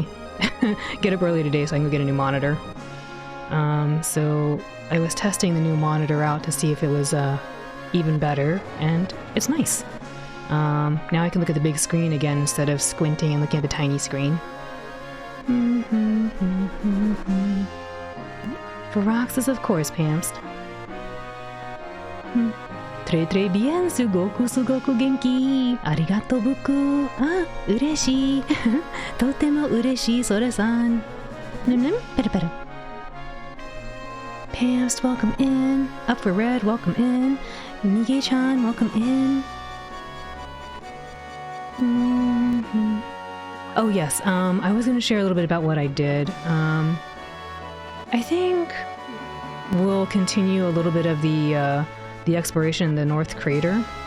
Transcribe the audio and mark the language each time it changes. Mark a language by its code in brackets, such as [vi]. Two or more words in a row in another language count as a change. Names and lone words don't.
[en] Get up early today so I can go get a new monitor. So I was testing the new monitor out to see if it was even better, and it's nice. Now I can look at the big screen again instead of squinting and looking at the tiny screen. For Roxas, of course, Pamst. [fr] Très bien, [ja] すごく元気. ありがとう僕. ああ、嬉しい。とても嬉しい, Sora-san. [en] Pera. Pamst, welcome in. Up for Red, welcome in. Mige-chan, welcome in. Oh yes, I was going to share a little bit about what I did. I think we'll continue a little bit of the exploration in the North Crater.